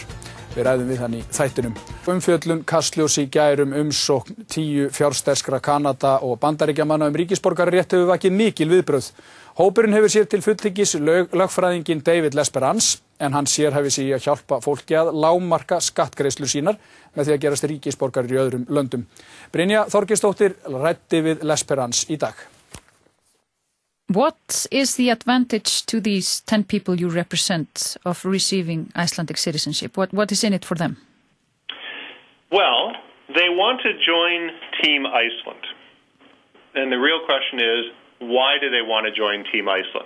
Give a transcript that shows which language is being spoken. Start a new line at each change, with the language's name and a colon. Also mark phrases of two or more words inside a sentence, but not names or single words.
Icelandic: Við ræðum við hann í þættinum. Umfjöllun Kastljós í gær umsókn 10 fjársterkra Kanada og Bandaríkjamanna ríkisborgararétt hefur vakið mikil viðbrögð. Hópurinn hefur sér til fulltingis lögfræðinginn David Lesperance, en hann sérhæfir sig í að hjálpa fólki að lágmarka skattgreiðslur sínar með því að gerast ríkisborgarar í öðrum löndum. Brynja Þorgeirsdóttir ræddi við Lesperance í dag.
English: What is the advantage to these 10 people you represent of receiving Icelandic citizenship? What is in it for them? Well, they want to join Team Iceland. And the real question is, why do they want to join Team Iceland?